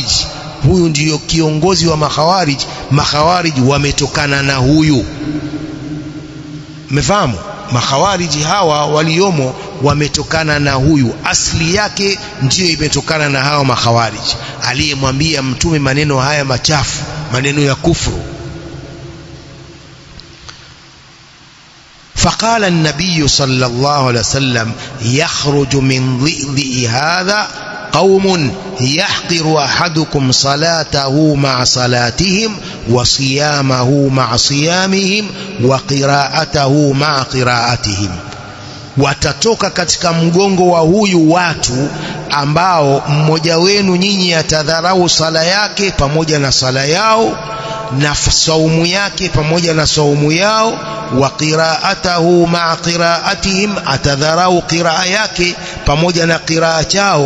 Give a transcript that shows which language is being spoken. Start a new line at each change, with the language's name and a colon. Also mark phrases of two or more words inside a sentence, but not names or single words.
Swahili: Huyu ndio kiongozi wa makhawarij. Makhawarij wametokana na huyu. Mmefahamu? Makhawariji hawa waliomo wametokana na huyu, asli yake ndiyo imetokana na hawa makhawariji, aliyemwambia Mtume maneno haya machafu, maneno ya kufru.
Arabic: فقال النبي صلى الله عليه وسلم يخرج من ضئضئ هذا قوم يحقر أحدكم صلاته مع صلاتهم وصيامه مع صيامهم وقراءته مع قراءتهم.
Swahili: Watatoka katika mgongo wa huyu watu ambao mmoja wenu nyinyi atadharau sala yake pamoja na sala yao, na saumu yake pamoja na saumu yao,
Arabic: وقراءته مع قراءتهم,
Swahili: atadharau qiraa yake pamoja na qiraa chao.